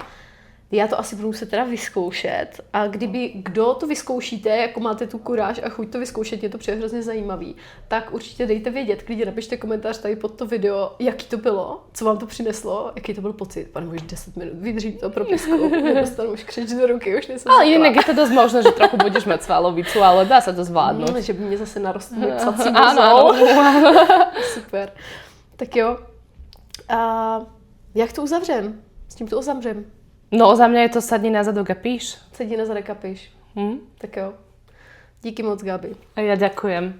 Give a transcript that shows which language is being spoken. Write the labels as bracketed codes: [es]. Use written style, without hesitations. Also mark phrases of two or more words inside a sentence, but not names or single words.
[cs] Já to asi budu muset teda vyzkoušet. A kdo to vyzkoušíte, jako máte tu kuráž a chuť to vyzkoušet, je to přijde hrozně zajímavý, tak určitě dejte vědět, klidně napište komentář tady pod to video, jaký to bylo, co vám to přineslo, jaký to byl pocit. Pane, už 10 minut vydržím to propiskou, nedostanu už křeč do ruky, už nejsem [sk] ale jinak je to dosť možné, že trochu budeš mať svalovicu, ale dá sa to zvládnuť. [cs] Že by mě zase narostl psací mozol. Super. Tak jo. A jak to uzavřem? S tím to uzavřem. [sk] No, za mňa je to sadni na zadok a píš. [cs] Sedí na zadek a píš. Tak jo. Díky moc, Gabi. [sk] A ja ďakujem.